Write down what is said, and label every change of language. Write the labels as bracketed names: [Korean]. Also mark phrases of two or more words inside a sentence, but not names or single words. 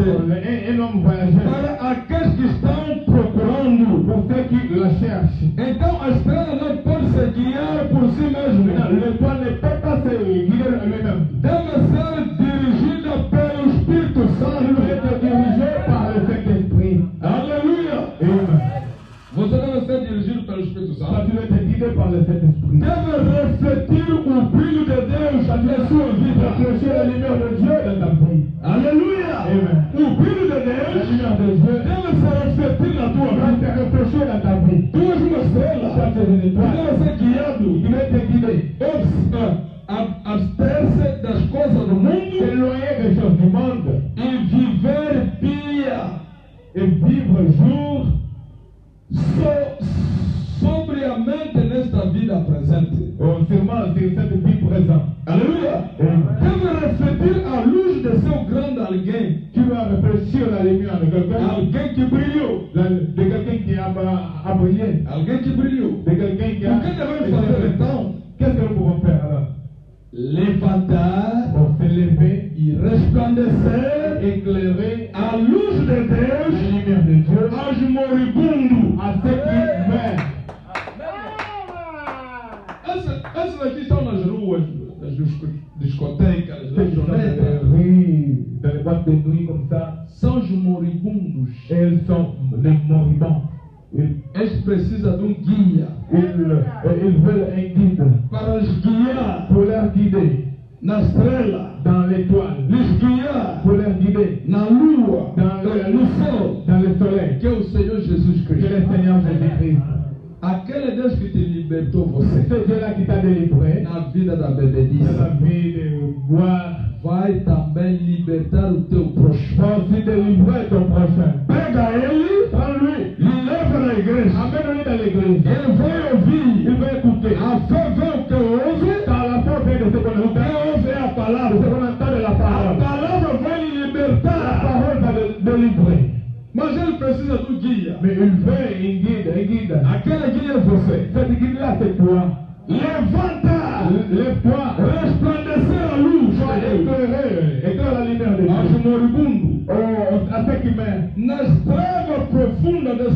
[French] Un homme voyageur. [Portuguese] para aqueles que estão procurando. [French] Pour ceux qui la cherchent. [Portuguese] Então a estrela não pode se guiar por si mesmo. [French] L'étoile ne peut pas se guider elle-même. [Portuguese] Deve ser dirigida pelo Espírito [French] Elle [Portuguese] Santo. [French] doit être dirigée par le Saint-Esprit. [Portuguese] Aleluia! [French] Amen. [Portuguese] Você deve ser dirigido pelo Espírito [French] Toi, [Portuguese] Santo. [French] tu dois être guidé par le Saint-Esprit. [Portuguese] Deve refletir o brilho de Deus na sua vida. [French] Refléchir la lumière de Dieu dans ta vie. [Portuguese] Aleluia! [French] Amen. [Portuguese] O brilho de [French] La [Portuguese] Deus [French] lumière de Dieu [Portuguese] deve se refletir na tua [French] doit [Portuguese] vida. [French] se réfléchir dans ta vie. [Portuguese] Tu és uma [French] Toi, [Portuguese] estrela. [French] tu es une [Portuguese] Tu [French] étoile. [Portuguese] deve ser guiado. [French] Il doit être guidé. [Portuguese] Abster-se das coisas do mundo [French] S'éloigner des choses du monde [Portuguese] e viver pia. [French] et vivre jour [Portuguese] Sobriamente nesta vida presente. [French] sûrement sur cette vie présente. [Portuguese] Aleluia! [French] Amen. [Portuguese] Deve refletir a luz de seu grande alguém. [French] Tu dois réfléchir la lumière de quelqu'un. [Portuguese] Alguém que brilhou. [French] De quelqu'un qui a brillé. [Portuguese] Alguém que brilhou. [French] De quelqu'un qui a. [Portuguese] O que devemos fazer então? [French] Qu'est-ce que nous pouvons faire alors? [Portuguese] Levantar [French] Pour se lever, [Portuguese] e resplandecer [French] éclairer [Portuguese] a luz de [French] la [Portuguese] Deus [French] lumière de Dieu [Portuguese] aos moribundos. [French] à ceux qui meurent. [Portuguese] Essas aqui estão nas ruas, nas discotecas, [French] Ceux [Portuguese] nas [French] qui sont dans les [Portuguese] jonetas. [French] rues, dans les boîtes de nuit comme ça, [Portuguese] São os moribundos. [French] elles sont les moribonds. [Portuguese] Eles precisam de guia [French] Ils veulent un guide [Portuguese] para os guiar [French] pour leur guider [Portuguese] na estrela, [French] dans l'étoile, [Portuguese] lhes guiar [French] pour leur guider [Portuguese] na lua, [French] dans [Portuguese] no sol, [French] dans le soleil. [Portuguese] que é o Senhor Jesus [French] Que [Portuguese] Cristo. [French] le Seigneur Jésus-Christ. [Portuguese] Aquele Deus que te libertou você [French] Ce Dieu-là qui t'a délivré [Portuguese] na vida da [French] de [Portuguese] bebedice, [French] la vie de boire, [Portuguese] vai também libertar o teu próximo. [French] va aussi délivrer ton prochain. [Portuguese] Pega ele, [French] Prends-lui, [Portuguese] lhe leva na igreja. [French] amène-lui dans l'église. [Portuguese] Ele vai ouvir. [French] Il va écouter. [Portuguese] A fé vem o que ouve. [French] Dans la foi vient de ce qu'on [Portuguese] O que [French] entend, [Portuguese] ouve é a [French] de [Portuguese] palavra. [French] ce qu'on entend de la [Portuguese] A [French] parole. [Portuguese] palavra vai lhe [French] La [Portuguese] libertar. [French] parole va délivrer. [Portuguese] Mas ele precisa do guia. [French] Mais il veut un guide. [Portuguese] Aquele guia é você. [French] Cet guide-là, c'est toi. [Portuguese] Levanta. [French] Lève-toi. [Portuguese] Resplandecer a luz. [French] Sois éclairé. Éclaire la lumière de [Portuguese] Aos [French] Dieu. [Portuguese] moribundos. [French] Oh, à ceux qui meurent. [Portuguese] Nas trevas profundas desse